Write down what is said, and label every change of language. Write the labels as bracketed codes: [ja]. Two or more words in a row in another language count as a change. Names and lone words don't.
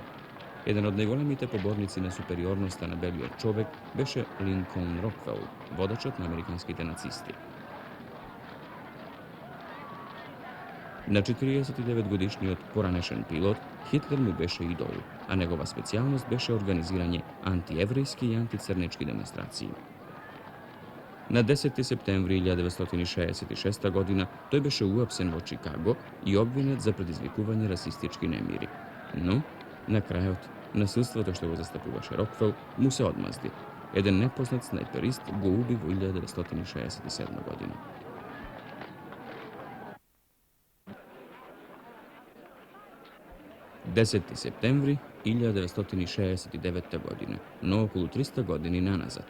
[mk] Еден од најголемите поборници на супериорноста на белиот човек беше Линколн Роквел, водачот на американските нацисти. На 49 годишниот поранешен пилот Хитлер му беше идол, а негова специјалност беше организирање антиеврејски и антицрнечки демонстрации. На 10. септември 1966. godina той беше уапсен во Чикаго и обвинет за предизвикување расистички немири. Но, на крајот, насилството што го застапуваше Рокфел му се одмазди. Еден непознат снајперист го уби во 1967 година. Десети септември 1969 година, но околу 300 години наназад.